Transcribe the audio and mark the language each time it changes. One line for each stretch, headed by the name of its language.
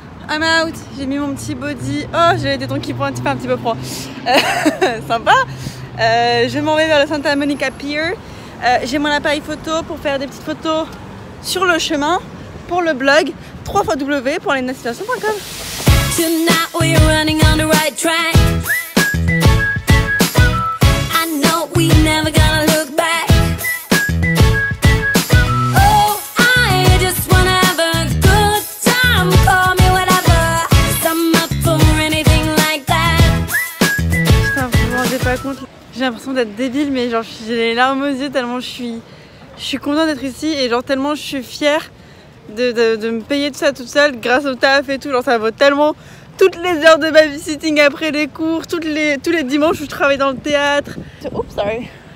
English: I'm out,
French: j'ai mis mon petit body. Oh, j'ai des tons qui font un petit peu froid. Sympa. Je m'en vais vers le Santa Monica Pier. J'ai mon appareil photo pour faire des petites photos sur le chemin pour le blog www.lenasituation.com.
English: Tonight we're running on the right track. I know we never gonna look back. Oh, I just wanna have a good time. Call me whatever, 'cause I'm up for anything like that.
French: Putain, vous vous rendez pas compte. J'ai l'impression d'être débile, mais genre j'ai les larmes aux yeux tellement je suis contente d'être ici et genre tellement je suis fière de me payer tout ça toute seule grâce au taf et tout. Genre ça vaut tellement toutes les heures de babysitting après les cours, tous les dimanches où je travaille dans le théâtre. Oups, sorry.